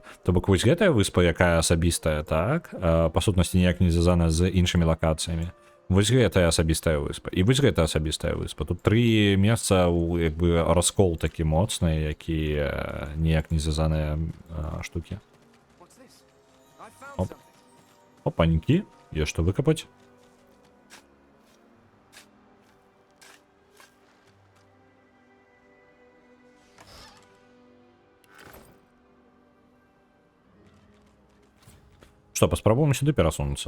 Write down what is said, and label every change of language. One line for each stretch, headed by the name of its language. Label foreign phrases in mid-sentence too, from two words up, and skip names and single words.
Belarusian: То бок, вось гэтая выспа, якая асабістая, так? Па сутнасці ніяк не звязана з іншымі лакацыямі. Вось гэтая асабістая выспа. І вось гэта асабістая выспа. Тут 3 месца, як бы, раскол такі моцны, які ніяк не звязаныя штукі.
English: What's this? I found Оп. something.
Belarusian: Опанькі, є што выкапаць. Што, паспрабуем сюды перасунуцца?